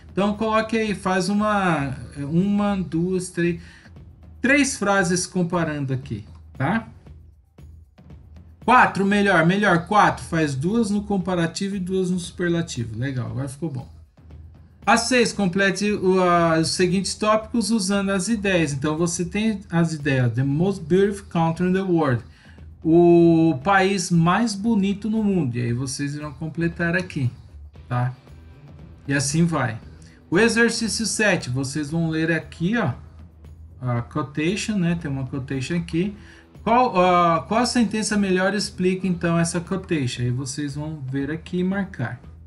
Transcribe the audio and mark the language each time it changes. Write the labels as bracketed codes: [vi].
[pt] Então coloque aí, faz uma, duas, três frases comparando aqui, tá? 4, melhor, 4, faz 2 no comparativo e 2 no superlativo. Legal, agora ficou bom. A 6, complete os seguintes tópicos usando as ideias. Então você tem as ideias. [en] The most beautiful country in the world. [pt] O país mais bonito no mundo. E aí vocês irão completar aqui, tá? E assim vai. O exercício 7, vocês vão ler aqui, ó, a quotation, né? Tem uma quotation aqui. Qual a sentença melhor explica então essa quotation? Aí vocês vão ver aqui e marcar.